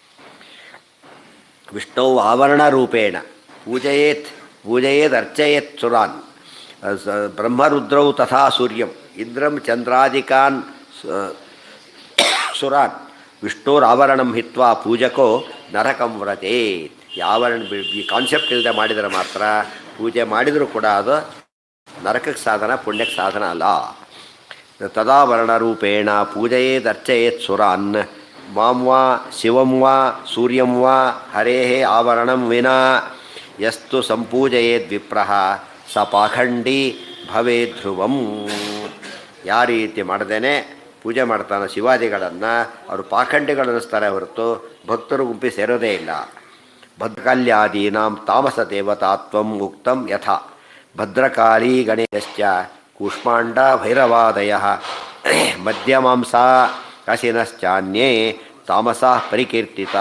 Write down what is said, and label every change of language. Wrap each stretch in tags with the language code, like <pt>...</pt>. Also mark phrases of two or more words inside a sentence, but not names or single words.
<sa>ವಿಷ್ಣು ಆವರಣ ರೂಪೇಣ ಪೂಜಯೇದ್ ಅರ್ಚಯೇತ್ ಸುರಾನ್ ಬ್ರಹ್ಮರುದ್ರೌ ತಥಾ ಸೂರ್ಯಂ ಇಂದ್ರಂ ಚಂದ್ರಾದಿಕಾನ್ ಸುರಾನ್ ವಿಷ್ಣುರಾವರಣಂ ಹಿತ್ವಾ ಪೂಜಕೋ ನರಕಂ ವ್ರತೇತ್.</sa> <kn>ಯಾವರಣ ಈ ಕಾನ್ಸೆಪ್ಟ್ ಇಲ್ಲದೆ ಮಾಡಿದರೆ ಮಾತ್ರ ಪೂಜೆ ಮಾಡಿದರೂ ಕೂಡ ಅದು ನರಕಕ್ಕೆ ಸಾಧನ, ಪುಣ್ಯಕ್ಕೆ ಸಾಧನ ಅಲ್ಲ.</kn> <sa>ತದಾವರಣರೂಪೇಣ ಪೂಜಯೇದ್ ಅರ್ಚಯೇತ್ ಸುರಾನ್ ಮಾಂ ವಾ ಶಿವಂ ವಾ ಸೂರ್ಯಂ ವಾ ಹರೇಃ ಆವರಣಂ ವಿನಾ ಯಸ್ತು ಸಂಪೂಜಯೇದ್ ವಿಪ್ರಃ ಸ ಪಾಖಂಡಿ ಭವೇದ್ ಧ್ರುವಂ.</sa> <kn>ಯಾವ ರೀತಿ ಮಾಡದೇನೆ ಪೂಜೆ ಮಾಡ್ತಾನೆ ಶಿವಾದಿಗಳನ್ನು ಅವರು ಪಾಖಂಡಿಗಳನ್ನಿಸ್ತಾರೆ ಹೊರತು ಭಕ್ತರು ಗುಂಪಿ ಸೇರೋದೇ ಇಲ್ಲ.</kn> <sa>ಭದ್ರಕಾಲ್ಯಾದೀನಾಂ ತಾಮಸ ದೇವತಾತ್ವಂ ಉಕ್ತಂ ಯಥಾ ಭದ್ರಕಾಳಿ ಗಣೇಶಶ್ಚ ಕೂಷ್ಮಾಂಡ ಭೈರವಾದಯ ಮಧ್ಯಮಾಂಸಾ ಕಸಿನಶ್ಚಾನ್ಯೇ ತಾಮಸ ಪರಿಕೀರ್ತಿತಾ.</sa>